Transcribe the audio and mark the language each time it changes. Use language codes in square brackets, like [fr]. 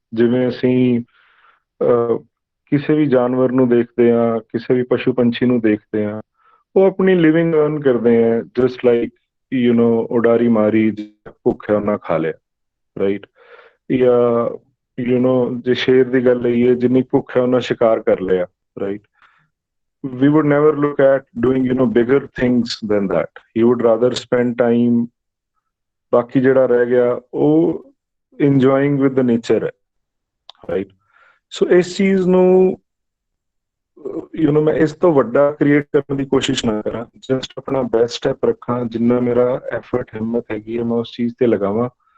[pa] ਜਿਵੇਂ ਅਸੀਂ ਕਿਸੇ ਵੀ ਜਾਨਵਰ ਨੂੰ ਦੇਖਦੇ ਹਾਂ, ਕਿਸੇ ਵੀ ਪਸ਼ੂ ਪੰਛੀ ਨੂੰ ਦੇਖਦੇ ਹਾਂ, ਉਹ ਆਪਣੀ ਲਿਵਿੰਗ ਅਰਨ ਕਰਦੇ ਹੈ, ਜਸਟ ਲਾਈਕ ਉਡਾਰੀ ਮਾਰੀ, ਭੁੱਖ ਹੈ ਉਹਨਾਂ ਖਾ ਲਿਆ, ਰਾਈਟ। ਜਾਂ ਜੇ ਸ਼ੇਰ ਦੀ ਗੱਲ ਲਈਏ, ਜਿੰਨੀ ਭੁੱਖ ਹੈ ਉਹਨਾਂ ਸ਼ਿਕਾਰ ਕਰ ਲਿਆ, right? [en] We would never look at doing bigger things than that. He would rather spend time [pa] ਬਾਕੀ ਜਿਹੜਾ ਰਹਿ ਗਿਆ ਉਹ [en] enjoying with the nature [pa] ਹੈ, ਰਾਈਟ। ਸੋ ਇਸ ਚੀਜ਼ ਨੂੰ ਮੈਂ ਇਸ ਤੋਂ ਵੱਡਾ ਕ੍ਰੀਏਟ ਕਰਨ ਦੀ ਕੋਸ਼ਿਸ਼ ਨਾ ਕਰਾਂ, ਜਸਟ ਆਪਣਾ ਬੈਸਟ ਸਟੈਪ ਰੱਖਾਂ, ਜਿੰਨਾ ਮੇਰਾ ਐਫਰਟ ਹਿੰਮਤ ਹੈਗੀ ਹੈ ਮੈਂ ਉਸ ਚੀਜ਼ ਤੇ ਲਗਾਵਾਂ।